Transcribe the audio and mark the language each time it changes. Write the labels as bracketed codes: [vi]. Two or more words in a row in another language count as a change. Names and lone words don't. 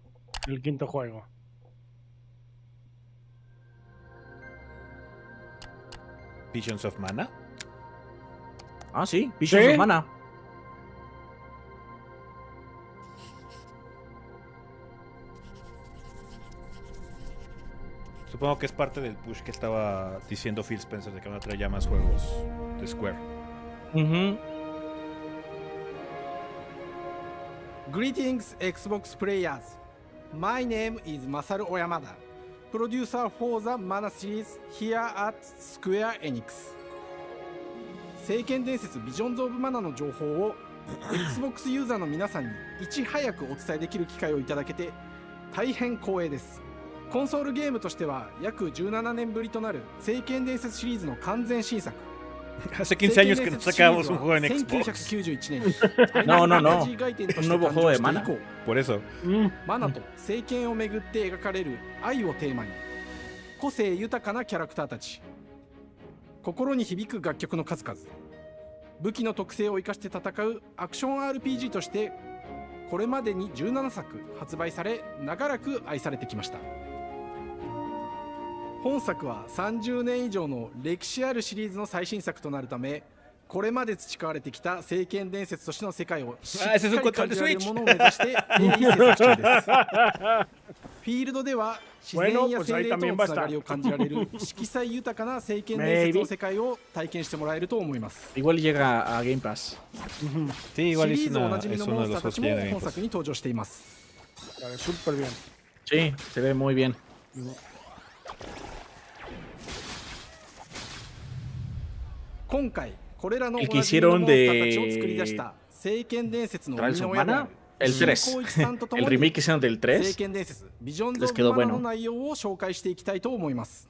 [es] El quinto juego. Visions of Mana. Ah, sí, Visions of Mana. Supongo que es parte del push que estaba diciendo Phil Spencer de que van a traer ya más juegos de Square. [en] Greetings, Xbox players. My name is Masaru Oyamada, producer for the Mana series here at Square Enix. [ja] 聖剣伝説 Visions of Mana の情報を Xbox ユーザーの皆さんにいち早くお伝えできる機会をいただけて大変光栄です。コンソールゲームとしては約17年ぶりとなる聖剣伝説シリーズの完全新作。 [es] Hace 15 años que no sacábamos un juego en Xbox. [ja] 1991年 [es] No, [ja] ファイナルファンタジー外伝として誕生して以降 [es] Por eso. [ja] マナと聖剣をめぐって描かれる愛をテーマに個性豊かなキャラクターたち、心に響く楽曲の数々、武器の特性を生かして戦うアクション RPG としてこれまでに17作発売され長らく愛されてきました。本作は30年以上の歴史あるシリーズの最新作となるためこれまで培われてきた聖剣伝説としての世界をしっか [es] ese es un [ja] り [es] control [ja] 感 [es] de [ja] じられる [es] Switch. [ja] ものを目指して鋭意制作中です。フィールドでは自然や精霊とのつながりを感じられる色彩豊かな聖剣伝説の世界を体験してもらえると思います。 [es] Igual llega a Game Pass. Sí, [ja] シ [es] igual [ja] リ [es] es, [ja] ーズおな [es] una, [ja] じみ [es] es [ja] の [es] uno [ja] モン [es] de [ja] スタ [es] los [ja] ーた [es] juegos [ja] ち [es] que [ja] も [es] ya [ja] 本作に登場しています。 [es] Súper bien. Sí, se ve muy bien. [ja] 今回これらのお [es] El [ja] な [es] que [ja] じみの [es] hicieron [ja] モンスターたちを作り出し [es] de [ja] た聖剣伝説の生 [es] Trials [ja] みの [es] of [ja] 親であ [es] Mana, [ja] る [es] el [ja] 新 [es] 3. [ja] 光一さんとと [es] El [ja] もに [es] remake que hicieron del [ja] 聖 [es] 3. [ja] 剣伝説ビジョンズ・ [es] Les [ja] オ [es] quedó [ja] ブ・マナ [es] bueno. [ja] の内容を紹介していきたいと思います。